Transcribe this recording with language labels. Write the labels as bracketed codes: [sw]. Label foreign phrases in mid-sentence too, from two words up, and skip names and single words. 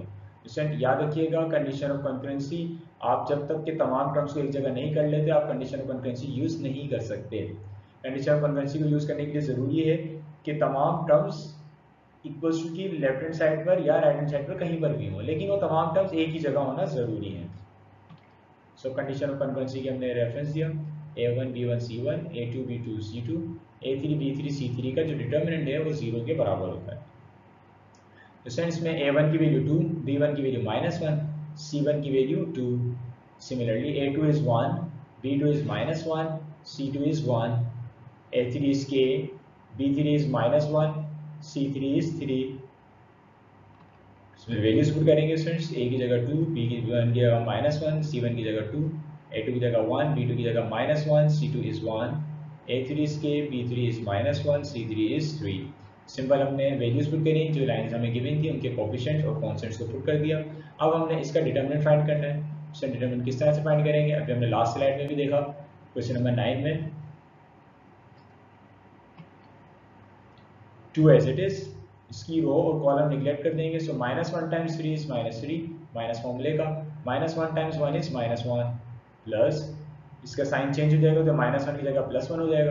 [hi] स्टूडेंट याद रखिएगा, [en] condition of concurrency, [hi] आप जब तक के तमाम टर्म्स को एक जगह नहीं कर लेते, आप [en] condition of concurrency [hi] यूज नहीं कर सकते। [en] condition of concurrency [hi] को यूज करने के लिए जरूरी है कि तमाम [en] terms equals to [hi] की [en] left hand side [hi] पर या [en] right hand side [hi] पर कहीं पर भी हो, लेकिन वो तमाम टर्म्स एक ही जगह होना जरूरी है। [en] so condition of concurrency [hi] के हमने रेफरेंस दिया, a1 b1 c1, a2 b2 c2, a3 b3 c3 का जो डिटर्मिनेंट है वो 0 के बराबर होता है। तो स्टूडेंट्स में a1 की वैल्यू 2, b1 की वैल्यू -1, c1 की वैल्यू 2, [en] similarly a2 is 1, b2 is -1, c2 is 1, a3 is k, b3 is -1, c3 is 3. [hi] इसमें [en] values put [hi] करेंगे स्टूडेंट्स, a की जगह 2, b1 की जगह -1, c1 की जगह 2, a2 की जगह 1, b2 की जगह -1, [en] c2 is 1, a3 is k, b3 is -1, c3 is 3। [hi] सिंपल हमने [en] values put [hi] करी, जो लाइंस हमें गिवन थी उनके कोफिशिएंट्स और कांस्टेंट्स को पुट कर दिया। अब हमने इसका [en] determinant find [hi] करना है। इसका डिटरमिनेंट किस तरह से फाइंड करेंगे, अभी हमने [en] last slide [hi] में भी देखा, [en] question number 9 [hi] में 2 [en] as it is, [hi] इसकी रो और कॉलम निगलेक्ट कर देंगे, [en] so -1 times 3 is -3, [hi] माइनस फॉर्मूले का [en] -1 times 1 is -1, plus [hi] इसका [en] sign change [hi] हो जाएगा तो -1 की जगह +1 हो जाएगा।